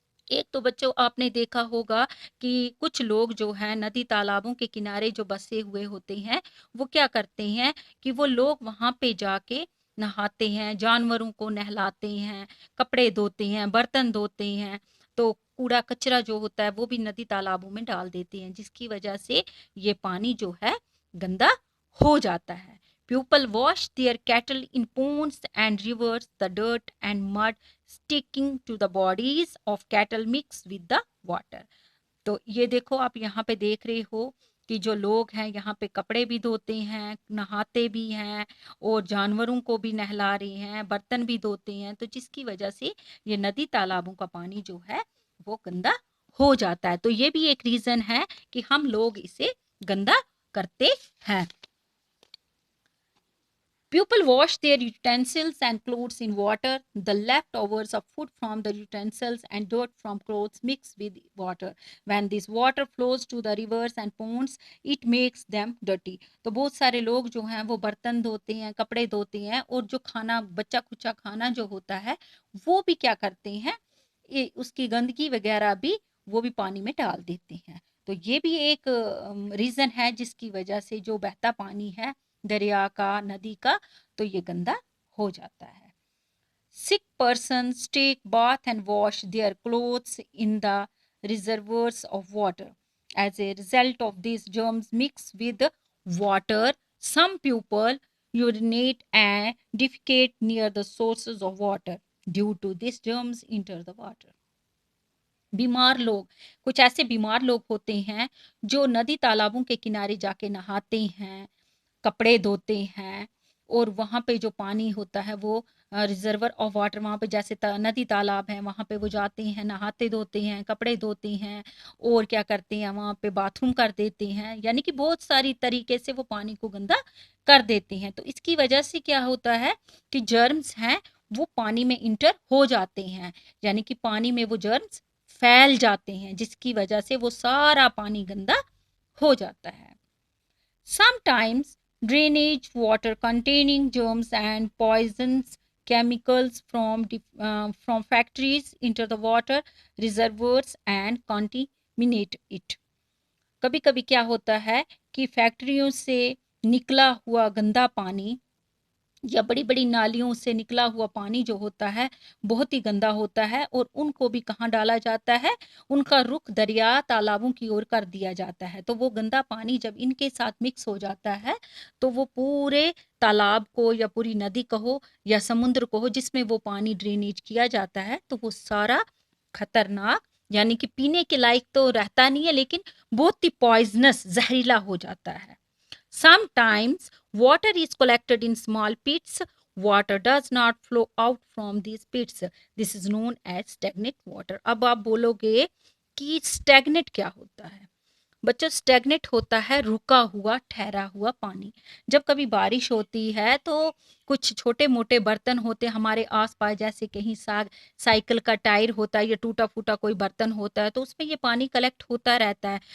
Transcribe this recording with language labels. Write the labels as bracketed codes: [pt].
[hi] एक तो बच्चों आपने देखा होगा कि कुछ लोग जो हैं नदी तालाबों के किनारे जो बसे हुए होते हैं, वो क्या करते हैं कि वो लोग वहां पे जाके नहाते हैं, जानवरों को नहलाते हैं, कपड़े धोते हैं, बर्तन धोते हैं। तो कूड़ा कचरा जो होता है वो भी नदी तालाबों में डाल देते हैं, जिसकी वजह से ये पानी जो है गंदा हो जाता है। [en] People wash their cattle in ponds and rivers. The dirt and mud sticking to the bodies of cattle mix with the water. [hi] तो ये देखो आप यहाँ पे देख रहे हो कि जो लोग हैं यहाँ पे कपड़े भी धोते हैं, नहाते भी हैं और जानवरों को भी नहला रहे हैं, बर्तन भी धोते हैं। तो जिसकी वजह से ये नदी तालाबों का पानी जो है वो गंदा हो जाता है। तो ये भी एक रीजन है कि हम लोग इसे गंदा करते हैं। [en] People wash their utensils and clothes in water. The leftovers of food from the utensils and dirt from clothes mix with water. When this water flows to the rivers and ponds, it makes them dirty. [hi] तो बहुत सारे लोग जो हैं वो बर्तन धोते हैं, कपड़े धोते हैं और जो खाना बच्चा खुचा खाना जो होता है वो भी क्या करते हैं, ये उसकी गंदगी वगैरह भी वो भी पानी में डाल देते हैं। तो ये भी एक रीजन है जिसकी वजह से जो बहता पानी है दरिया का, नदी का, तो ये गंदा हो जाता है। [en] Sick persons take bath and wash their clothes in the reservoirs of water. As a result of these germs mix with water, some people urinate and defecate near the sources of water. Due to these germs enter the water. [hi] बीमार लोग, कुछ ऐसे बीमार लोग होते हैं जो नदी तालाबों के किनारे जाके नहाते हैं, कपड़े धोते हैं और वहां पे जो पानी होता है वो [en] reservoir of water, [hi] वहां पे जैसे नदी तालाब है वहां पे वो जाते हैं, नहाते धोते हैं, कपड़े धोते हैं और क्या करते हैं वहां पे बाथरूम कर देते हैं, यानी कि बहुत सारी तरीके से वो पानी को गंदा कर देते हैं। तो इसकी वजह से क्या होता है कि जर्म्स हैं वो पानी में इंटर हो जाते हैं, यानी कि पानी में वो जर्म्स फैल जाते हैं, जिसकी वजह से वो सारा पानी गंदा हो जाता है। [en] Sometimes drainage water containing germs and poisons chemicals from factories enter the water reservoirs and contaminate it. [hi] कभी कभी क्या होता है कि फैक्ट्रियों से निकला हुआ गंदा पानी या बड़ी बड़ी नालियों से निकला हुआ पानी जो होता है बहुत ही गंदा होता है और उनको भी कहाँ डाला जाता है, उनका रुख दरिया तालाबों की ओर कर दिया जाता है। तो वो गंदा पानी जब इनके साथ मिक्स हो जाता है तो वो पूरे तालाब को या पूरी नदी कहो या समुद्र को हो जिसमें वो पानी ड्रेनेज किया जाता है, तो वो सारा खतरनाक, यानी कि पीने के लायक तो रहता नहीं है लेकिन बहुत ही पॉइजनस, जहरीला हो जाता है। [en] Sometimes water is collected in small pits. Water does not flow out from these pits. This is known as stagnant water. [hi] अब आप बोलोगे कि stagnant क्या होता है? बच्चों स्टेगनेट होता है रुका हुआ, ठहरा हुआ पानी। जब कभी बारिश होती है तो कुछ छोटे मोटे बर्तन होते हैं हमारे आसपास, जैसे कहीं साइकिल का टायर होता है या टूटा फूटा कोई बर्तन होता है तो उसमें ये पानी कलेक्ट होता रहता है।